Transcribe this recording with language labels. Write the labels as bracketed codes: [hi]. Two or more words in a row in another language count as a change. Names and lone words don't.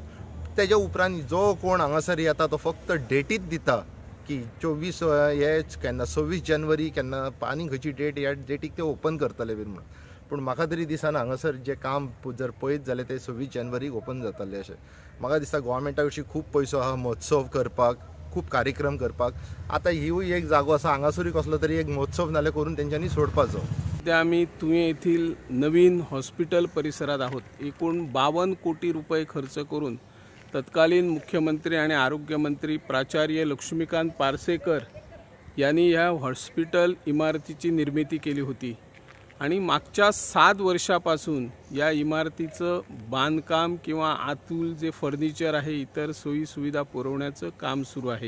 [kok] तेज्या उपरांत जो कोण हांगासर येता तो फक्त डेटीच दिता की 24 हे केन्ना 26 जानेवारी केन्ना आनी खंयची डेट ह्या डेटीक ते ओपन करतले बीन म्हणून. पूण म्हाका तरी दिसना हांगासर जें काम जर पळयत जाल्यार ते 26 जानेवारीक ओपन जातलें अशें म्हाका दिसता. गोवोरमेंटा कडशी खूब पयसो आहा महोत्सव करपाक, खूब कार्यक्रम करपाक. आतां हिवूय एक जागो आसा हांगासरूय कसलो तरी एक महोत्सव नाल्यार करून तेंच्यांनी सोडपाचो. [mr] सध्या आम्ही तुये येथील नवीन हॉस्पिटल परिसरात आहोत. एकूण 52 कोटी रुपये खर्च करून तत्कालीन मुख्यमंत्री आणि आरोग्यमंत्री प्राचार्य लक्ष्मीकांत पार्सेकर यांनी या हॉस्पिटल इमारतीची निर्मिती केली होती. आणि मागच्या 7 वर्षापासून या इमारतीचं बांधकाम किंवा आतूल जे फर्निचर आहे इतर सोयी सुविधा पुरवण्याचं काम सुरू आहे.